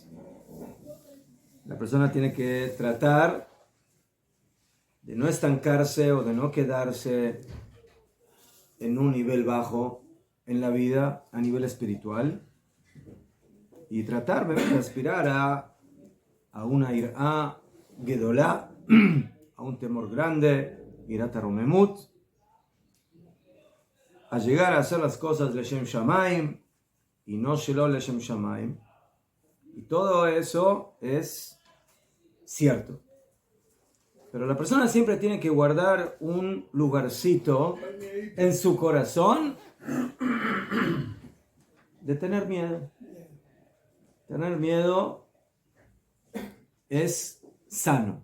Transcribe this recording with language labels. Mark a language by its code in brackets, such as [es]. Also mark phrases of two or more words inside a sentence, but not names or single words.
[es] La persona tiene que tratar de no estancarse o de no quedarse en un nivel bajo en la vida a nivel espiritual y tratar de aspirar a una [he] יראה גדולה, [es] a un temor grande, [he] יראת הרוממות, [es] a llegar a hacer las cosas [he] לשם שמים [es] y no [he] שלא לשם שמים. [es] Y todo eso es cierto. Pero la persona siempre tiene que guardar un lugarcito en su corazón de tener miedo. Tener miedo es sano.